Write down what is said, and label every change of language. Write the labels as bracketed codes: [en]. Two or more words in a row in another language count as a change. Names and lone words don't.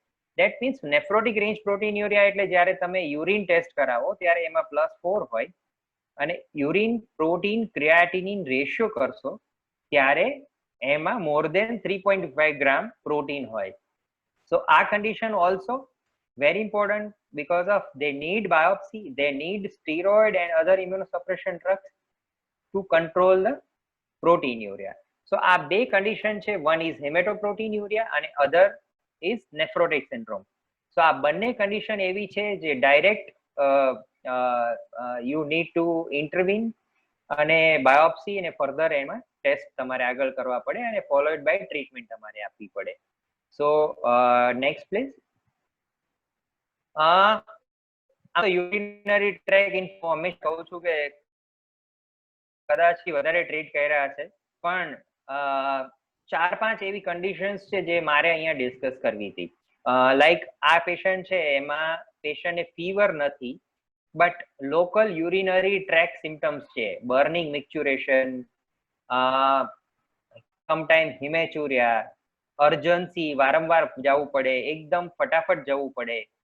[en] that means nephrotic range protein urea [gu] એટલે જ્યારે તમે [en] urine test [gu] કરાવો ત્યારે એમાં +4 હોય અને [en] urine protein creatinine ratio [gu] કરશો ત્યારે એમાં [en] more than 3.5 gram protein હોય. સો આ condition also very important because of they need biopsy, they need steroid and other immunosuppression drugs to control the protein urea. [gu] So આ બે condition છે, [en] one is hematoproteinuria અને other is nephrotic syndrome. [gu] So આ બંને condition એવી છે જે [en] direct you need to intervene [gu] અને biopsy અને further એમાં ટેસ્ટ તમારે આગળ કરવા પડે અને [en] followed by treatment [gu] તમારે આપવી પડે. [en] So next please. urinary track information [gu] કહું છું કે કદાચ વધારે ટ્રીટ કર્યા હશે પણ 4-5 એવી કન્ડિશન્સ છે જે મારે અહીંયા ડિસ્કસ કરવી હતી. લાઈક આ પેશન્ટ છે એમાં પેશન્ટને ફીવર નથી [en] but local urinary tract symptoms [gu] છે, [en] burning micturition, sometime hematuria, urgency, [gu] વારંવાર જવું પડે, એકદમ ફટાફટ જવું પડે.